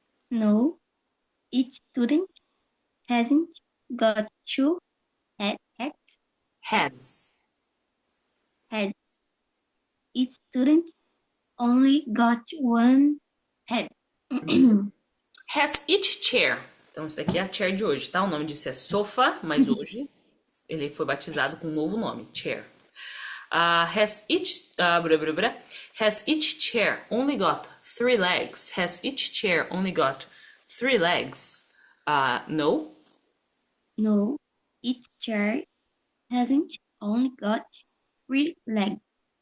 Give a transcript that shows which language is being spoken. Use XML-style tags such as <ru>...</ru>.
<en>No, each student hasn't got 2 heads. Heads. Each student only got 1 head. Has each chair.</en> <pt>Então, isso aqui é a chair de hoje, tá? O nome disso é sofa, mas hoje ele foi batizado com um novo nome, chair.</pt> <en>Has each chair only got 3 legs? Has each chair only got 3 legs? No. No, each chair hasn't only got 3 legs.</en>